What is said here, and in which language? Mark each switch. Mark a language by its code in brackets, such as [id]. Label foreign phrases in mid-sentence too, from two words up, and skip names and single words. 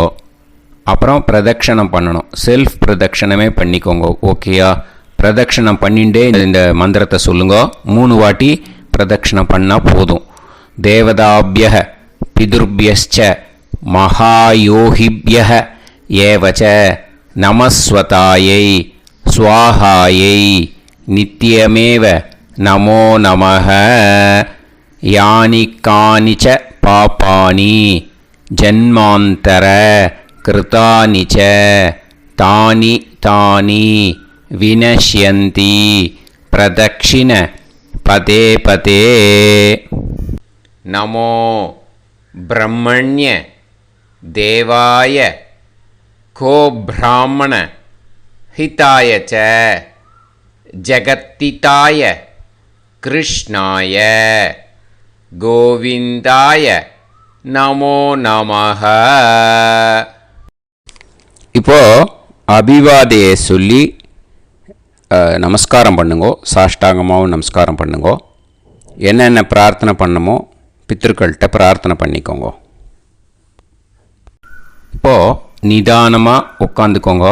[ta] அப்புறம் பிரதட்சணம் பண்ணணும். செல்ஃப் பிரதட்சணமே பண்ணிக்கோங்க. ஓகேயா? பிரதட்சணம் பண்ணிண்டே இந்த மந்திரத்தை சொல்லுங்க. 3 வாட்டி பிரதட்சணம் பண்ணால் போதும். [sa] देवताभ्य पितृभ्यश्च महायोगिभ्य एवच्च नमस्वधायै स्वाहायै नित्यमेव नमो नमः यानि कानि च पापानि जन्मान्तर कृतानि च तानि तानि विनश्यन्ति प्रदक्षिण पदे पदे नमो ब्रह्मण्य देवाय को ब्राह्मण हिताय च जगत्तिताय कृष्णाय गोविंदाय नमो नमः. [ta] இப்போது அபிவாதையை சொல்லி நமஸ்காரம் பண்ணுங்கோ. சாஷ்டாங்கமாகவும் நமஸ்காரம் பண்ணுங்கோ. என்னென்ன பிரார்த்தனை பண்ணமோ பித்திருக்கள்கிட்ட பிரார்த்தனை பண்ணிக்கோங்க. இப்போது நிதானமாக உட்காந்துக்கோங்க.